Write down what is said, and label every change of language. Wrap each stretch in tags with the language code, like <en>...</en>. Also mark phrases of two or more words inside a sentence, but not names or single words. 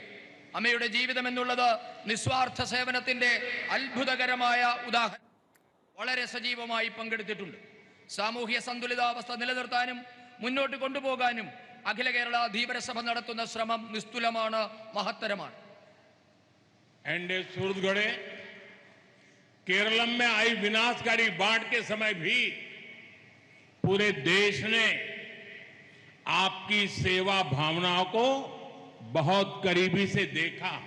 <ml>അമ്മയുടെ ജീവിതം എന്നുള്ളത് നിസ്വാർത്ഥ സേവനത്തിന്റെ അത്ഭുതകരമായ ഉദാഹരണം. വളരെ സജീവമായി പങ്കെടുത്തിട്ടുണ്ട്. സാമൂഹ്യ സന്തുലിതാവസ്ഥ നിലനിർത്താനും മുന്നോട്ട് കൊണ്ടുപോകാനും അഖില കേരള ധീവരസഭ നടത്തുന്ന ശ്രമം നിസ്തുലമാണ്, മഹത്തരമാണ്. എന്റെ സുഹൃത്തുക്കളേ</ml> <hi>केरलम में आई विनाशकारी बाढ़ के समय भी पूरे देश ने आपकी सेवा भावनाओं को बहुत करीबी से देखा है।</hi>